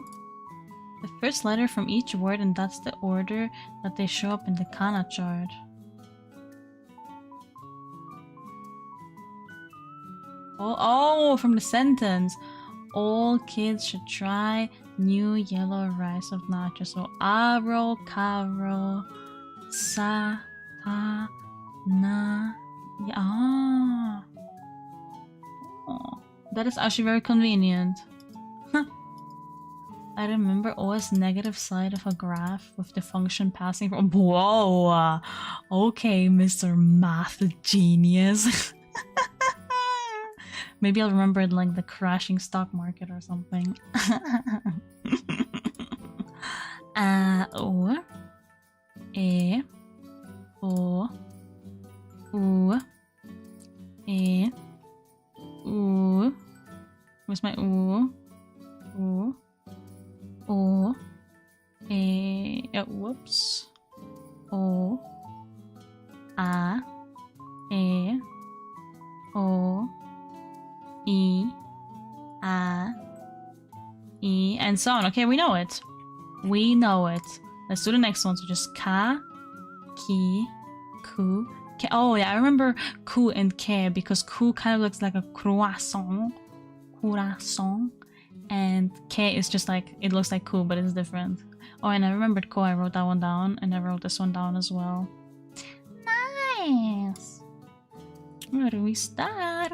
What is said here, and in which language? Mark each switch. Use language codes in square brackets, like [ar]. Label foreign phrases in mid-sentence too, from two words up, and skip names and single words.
[en] The first letter from each word, and that's the order that they show up in the kana chart. Oh, from the sentence. All kids should try new yellow rice of nachos. [ja] So aro, karo, sa, ta, na, ya. [en] Oh, that is actually very convenient. I remember always negative side of a graph with the function passing from. Whoa! Okay, Mr. Math Genius. Maybe I'll remember it like the crashing stock market or something. [ja] O. E. O. U. E. U. Where's my U? U. O. E. Whoops. O. A. E. O. E. A. E. [en] And so on. Okay, we know it. We know it. Let's do the next one. So just [ja] ka, ki, ku, K. [en] Oh yeah, I remember ku and K because ku kind of looks like a croissant. Croissant. And K is just like, it looks like ku, but it's different. Oh, and I remembered ko, I wrote that one down, and I wrote this one down as well. Nice! Where do we start?